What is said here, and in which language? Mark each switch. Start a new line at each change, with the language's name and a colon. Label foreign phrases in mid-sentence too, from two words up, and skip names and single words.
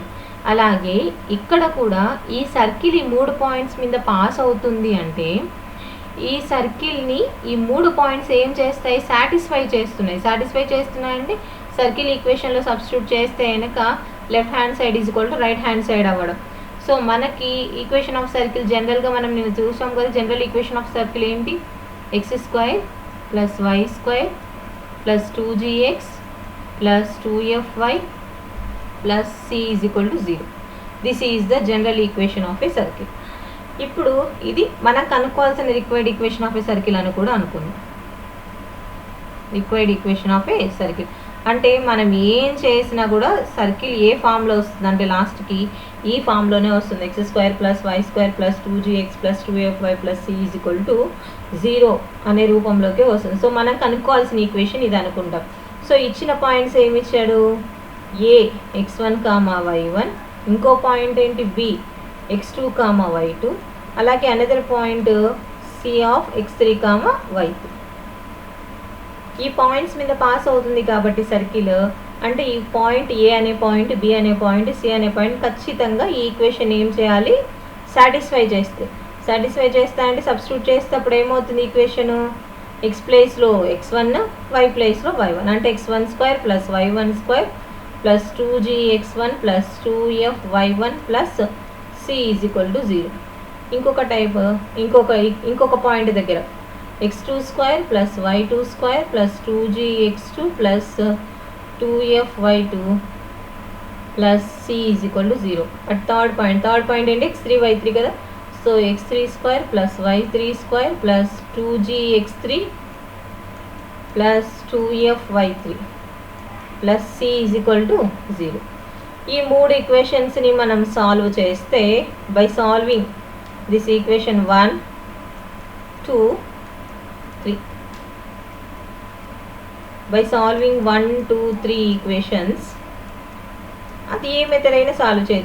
Telugu: అలాగే ఇక్కడ కూడా ఈ సర్కిల్ ఈ 3 పాయింట్స్ మీద పాస్ అవుతుంది అంటే ఈ సర్కిల్ని ఈ 3 పాయింట్స్ ఏం చేస్తాయి, సాటిస్ఫై చేస్తున్నాయి. సాటిస్ఫై చేస్తున్నాయంటే సర్కిల్ ఈక్వేషన్లో సబ్స్టిట్యూట్ చేస్తే కనుక
English: left hand side is equal to right hand side
Telugu: అవ్వడం. సో మనకి
English: equation of circle
Telugu: జనరల్గా మనం నేను చూసాం కదా,
English: general equation of circle
Telugu: ఏంటి,
English: x² + y² + 2gx + 2fy + c is equal to 0. this is the general equation of a circle.
Telugu: ఇప్పుడు ఇది మనం కనుక్కోవాల్సిన
English: required equation of a circle
Telugu: అని కూడా అనుకుందాం.
English: required equation of a circle
Telugu: అంటే మనం ఏం చేసినా కూడా సర్కిల్ ఏ ఫామ్లో వస్తుంది అంటే లాస్ట్కి ఈ ఫామ్లోనే వస్తుంది. x² + y² + 2gx + 2fy + c
English: is equal to
Telugu: 0 అనే రూపంలోకి వస్తుంది. సో మనం కనుక్కోవాల్సిన ఈక్వేషన్ ఇది అనుకుంటాం. సో ఇచ్చిన పాయింట్స్ ఏమి ఇచ్చాడు, ఏ x1, y1, ఇంకో పాయింట్ ఏంటి బి x2, y2, అలాగే
English: another point C of
Telugu: x3, y3. ఈ పాయింట్స్ మీద పాస్ అవుతుంది కాబట్టి సర్కిల్ అంటే ఈ పాయింట్ ఏ అనే పాయింట్, బి అనే పాయింట్, సి అనే పాయింట్ ఖచ్చితంగా ఈ ఈక్వేషన్ ఏం చేయాలి, సాటిస్ఫై చేస్తే అంటే సబ్స్టిట్యూట్ చేస్తే అప్పుడు ఏమవుతుంది ఈక్వేషను, x ప్లేస్లో x1, y ప్లేస్లో y1 అంటే x12 + y12 + 2gx1 + 2fy1 + c
English: is equal to
Telugu: 0. ఇంకొక టైప్, ఇంకొక పాయింట్ దగ్గర x22 + y22 + 2gx2 + 2fy2 + c
English: is equal to
Telugu: 0.
English: at third point
Telugu: ఏంటి x3, y3 కదా. సో x32 + y32 + 2gx3 + 2fy3 + c
English: is equal to
Telugu: 0. ఈ 3 ఈక్వేషన్స్ని మనం సాల్వ్ చేస్తే
English: by solving this equation
Telugu: 1, 2, 3.
English: by solving
Telugu: 1, 2, 3 ఈక్వేషన్స్ అది ఏ మెథడ్ అయినా సాల్వ్ చేయొచ్చు.